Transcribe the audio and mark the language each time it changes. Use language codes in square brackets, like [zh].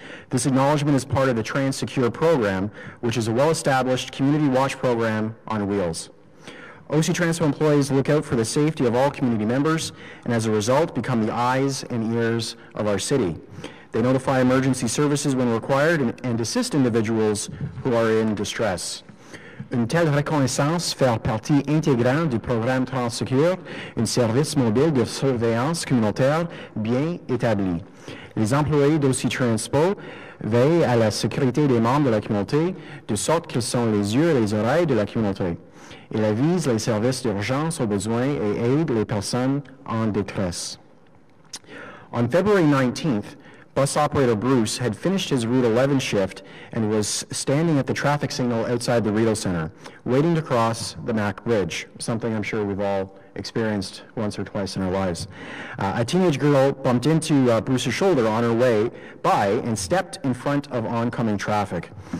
[en] This acknowledgement is part of the Trans Secure program, which is a well-established community watch program on wheels. OC Transpo employees look out for the safety of all community members and as a result become the eyes and ears of our city. They notify emergency services when required and assist individuals who are in distress. [fr] Une telle reconnaissance fait partie intégrante du programme Transsecure, un service mobile de surveillance communautaire bien établi. Les employés d'OC Transpo veillent à la sécurité des membres de la communauté, de sorte qu'ils sont les yeux et les oreilles de la communauté. Il avise les services d'urgence aux besoins et aide les personnes en détresse. [en] On February 19th, bus operator Bruce had finished his Route 11 shift and was standing at the traffic signal outside the Rideau Center, waiting to cross the Mac Bridge, something I'm sure we've all experienced once or twice in our lives. A teenage girl bumped into Bruce's shoulder on her way by and stepped in front of oncoming traffic.